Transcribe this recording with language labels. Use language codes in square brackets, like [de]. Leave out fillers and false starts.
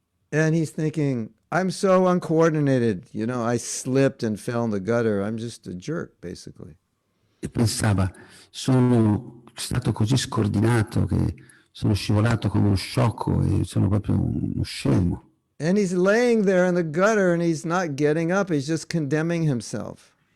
[en] And he's thinking, I'm so uncoordinated. You know, I slipped and fell in the gutter. I'm just a jerk, basically. [it] E pensava, sono stato così scordinato che sono scivolato come uno sciocco e sono proprio uno scemo. [en] And he's laying there in the gutter and he's not getting up. He's just condemning himself.